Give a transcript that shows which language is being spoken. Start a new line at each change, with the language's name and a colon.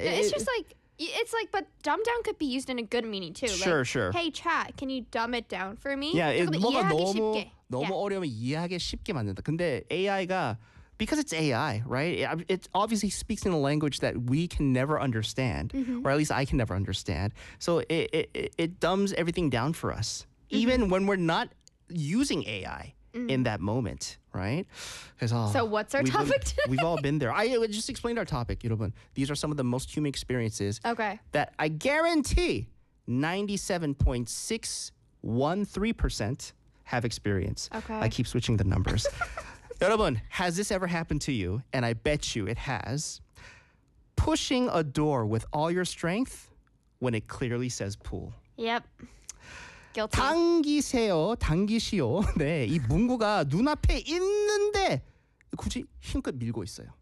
English: Yeah, it's just like, it's like, but dumbed down could be used in a good meaning too. Sure, like, sure. Hey chat, can you dumb it down for me?
Korean: Yeah, 뭔가 너무 어려우면 이해하기 쉽게 만든다. 근데 AI가
English: because it's AI, right? It obviously speaks in a language that we can never understand, or at least I can never understand. So it dumbs everything down for us, even when we're not using AI in that moment, right? So what's our topic today? We've all been there. I just explained our topic, 여러분. These are some of the most human experiences that I guarantee 97.613% have experienced. Okay. I keep switching the numbers. 여러분, has this ever happened to you? And I bet you it has. Pushing a door with all your strength when it clearly says pull. Yep. Guilty.
Korean: 당기세요. 당기시오. 네, 이 문구가 눈앞에 있는데 굳이 힘껏 밀고 있어요.